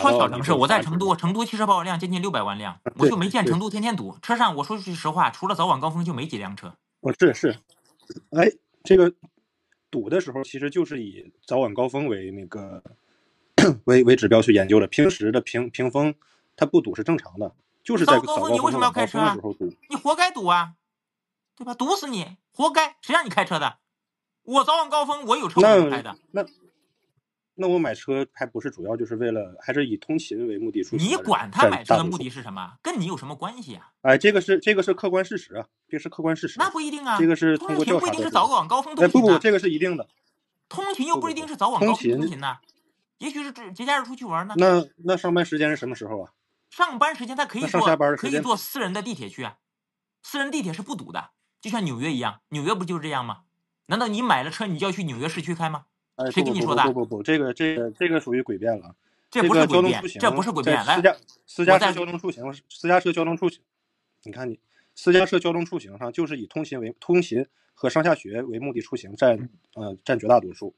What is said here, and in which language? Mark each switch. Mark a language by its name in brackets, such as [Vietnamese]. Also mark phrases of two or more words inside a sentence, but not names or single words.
[Chinese] 別說小城市，我在成都，成都汽車保有量接近600萬輛，我就沒見成都天天堵。車上我說句實話，除了早晚高峰就沒幾輛車。是，哎，這個堵的時候其實就是以早晚高峰為那個為指標去研究的，平時的平峰它不堵是正常的，就是在早高峰你為什麼要開車啊？的時候堵，你活該堵啊，對吧？堵死你，活該！誰讓你開車的？我早晚高峰我有車我不開的。那我買車還不是主要就是為了，還是以通勤為目的出行。你管他買車的目的是什麼？跟你有什麼關係啊？哎，這個是客觀事實啊，這是客觀事實。那不一定啊，這個是通過調查的。通勤不一定是早晚高峰通勤。不，這個是一定的。通勤又不一定是早晚高峰通勤呢，也許是節假日出去玩呢。那上班時間是什麼時候啊？上班時間他可以坐私人的地鐵去啊，私人地鐵是不堵的，就像紐約一樣，紐約不就是這樣嗎？難道你買了車你就要去紐約市區開嗎？誰跟你說的？不，這個屬於詭辯了。這不是詭辯，這不是詭辯。來，私家車交通出行，你看你私家車交通出行上就是以通勤和上下學為目的出行佔絕大多數。